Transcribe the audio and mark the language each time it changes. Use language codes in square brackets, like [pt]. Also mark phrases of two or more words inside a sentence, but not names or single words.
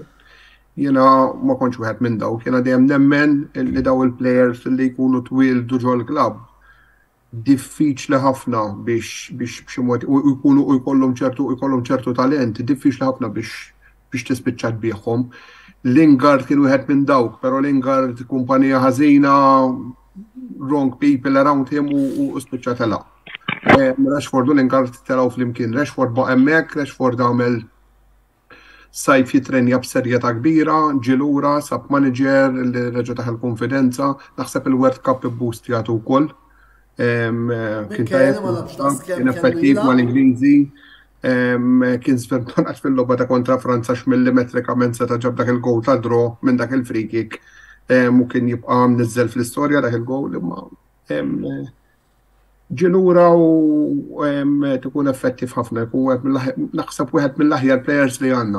[mt] Jiena ma kontx wieħed minn dawk, jiena dejjem nemmen li daw il-plejers li jkunu twildu ġol klabb diffiċli ħafna biex b'xi mod u jkollhom ċertu talent, diffiċli ħafna biex tispiċċa tbieħhom. Lingard kien wieħed minn dawk, però Lingard kumpanija ħażina, [en] wrong people around him u spiċċa telaq. [mt] Rashford u Lingard telgħu flimkien. Rashford baqa' hemmhekk, Rashford għamel sajf jitrenja b'serjetà kbira, ġilura, sab manager li reġa' taħal konfidenza, naħseb il-World Cup boost jagħtu wkoll. Kien effettiv mal-Ingliżi, kien sventonat fil-logħba ta' kontra Franza x'millimetrikament seta' ġab dak il-gowl ta' draw minn dak il- [en] free kick [mt] u kien jibqa' mniżżel fl-istorja dak il-gowl imma ġilura u tkun effettiv ħafna, naħseb wieħed mill-aħjar players li għandna.